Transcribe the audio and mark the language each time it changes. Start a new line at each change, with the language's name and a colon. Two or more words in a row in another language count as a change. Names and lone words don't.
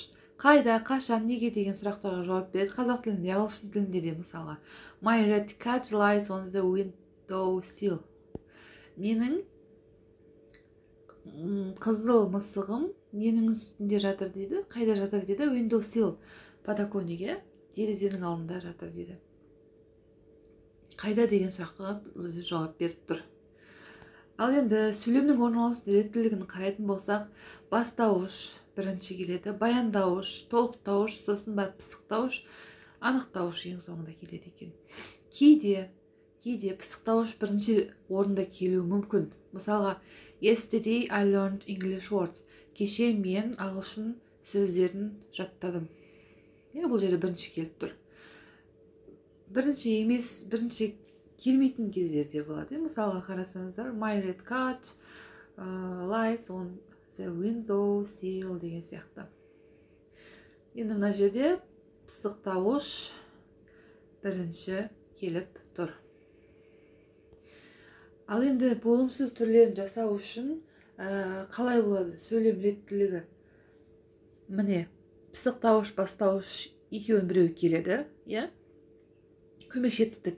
Kazakh: Қайда, қашан, неге деген сұрақтарға жауап береді. Қазақ тілінде, ағылшын тілінде де мысалға.
English: My red cat lies on the window sill.
Kazakh: Менің қызыл мысығым ненің үстінде жатыр дейді. Қайда жатыр дейді?
English: Window sill.
Kazakh: Подоконнигі, терезенің алдында жатыр дейді. Қайда деген сұраққа жауап беріп тұр. Ал енді сөйлемнің орналасу реттілігін қарайтын болсақ, бастауыш бірінші келеді, баяндауыш, толықтауыш, сосын бар пысықтауыш, анықтауыш ең соңында келеді екен. Кейде пысықтауыш бірінші орында келуі мүмкін. Мысалға,
English: yesterday I learned English words.
Kazakh: Кеше мен ағылшын сөздерін жаттадым. Бұл жерде бірінші келіп тұр. Бірінші емес, бірінші келмейтін кездерде болады. Мысалға қарасаңыздар,
English: my red cat lies on the window sill деген сияқты.
Kazakh: Енді мына жерде пысықтауыш бірінші келіп тұр. Ал енді болымсыз түрлерін жасау үшін қалай болады сөйлем реттілігі? Міне, пысықтауыш, бастауыш екеуін біреу келеді, Көмекшетістік.